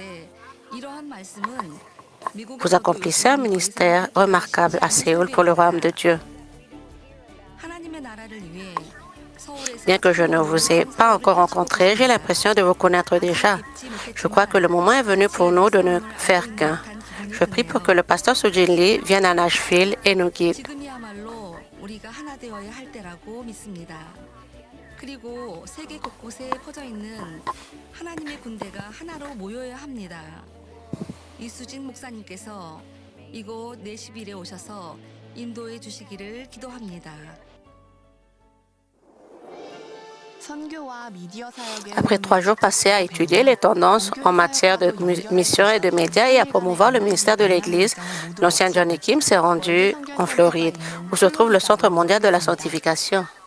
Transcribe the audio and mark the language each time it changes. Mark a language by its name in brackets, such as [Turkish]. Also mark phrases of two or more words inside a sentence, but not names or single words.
[French] Vous accomplissez un ministère remarquable à Séoul pour le royaume de Dieu. Bien que je ne vous ai pas encore rencontré, j'ai l'impression de vous connaître déjà. Je crois que le moment est venu pour nous de ne faire qu'un. Je prie pour que le pasteur Sujin Lee vienne à Nashville et nous guide. [Korean] 그리고 세계 곳곳에 퍼져 있는 하나님의 군대가 하나로 모여야 합니다. 이수진 목사님께서 이곳 내시빌에 오셔서 인도해 주시기를 기도합니다. [French] Après 3 jours passés à étudier les tendances en matière de mission et de médias et à promouvoir le ministère de l'Église, l'ancien Johnny Kim s'est rendu en Floride, où se trouve le Centre mondial de la sanctification.